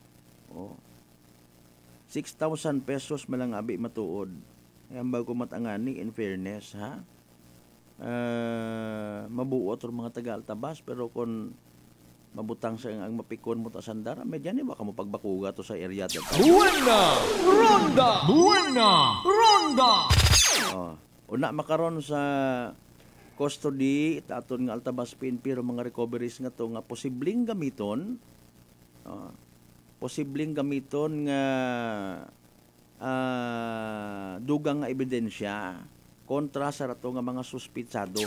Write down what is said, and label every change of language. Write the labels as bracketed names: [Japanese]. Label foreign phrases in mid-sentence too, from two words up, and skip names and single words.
[Aklanon] 6,000 pesos malang abi matuod. Ang bago matangani [English] in fairness, [Aklanon] ha? Mabuot or mga taga-Altabas pero kung mabutang sa ang mapikon mo ta sandara, medyan ni baka mo pagbakuga to sa area dito. [Spanish] Buena Ronda! Buena Ronda! [Aklanon] Una makaron sa custody aton nga Altabas PNP ro mga recoveries nga to nga posibleng gamiton nga dugang nga ebidensya kontra sa rato nga mga suspitsado.